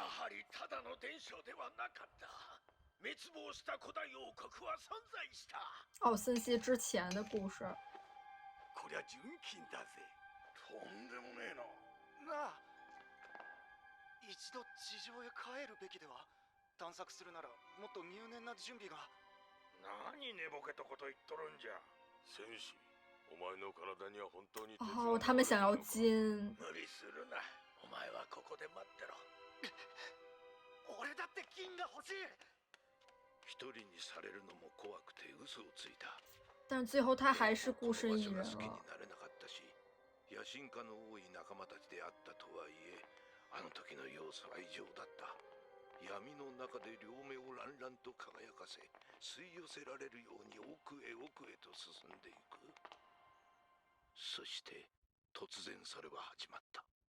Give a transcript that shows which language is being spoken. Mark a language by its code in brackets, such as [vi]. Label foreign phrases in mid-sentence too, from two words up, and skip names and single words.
[ja] りただの伝承ではなかった。滅亡した古代王国は存在した。 [zh] 哦，森西之前的故事。 [ja] こりゃ純金だぜ。とんでもねえな。なあ、一度地上へ帰るべきでは。探索するならもっと入念な準備が。何寝ぼけたこと言っとるんじゃ。戦士、お前の体には本当に鉄が [zh] 哦，他们想要金。 [ja] 無理するな。お前はここで待ってろ。俺だって金が欲しい。一人にされるのも怖くて嘘をついた。 [zh] 但是最后他还是孤身一人了。 [ja] 好きになれなかったし、野心家の多い仲間たちであったとはいえ、あの時の様子は異常だった。闇の中で両目を乱々と輝かせ、吸い寄せられるように奥へ奥へと進んでいく。そして突然それは始まった。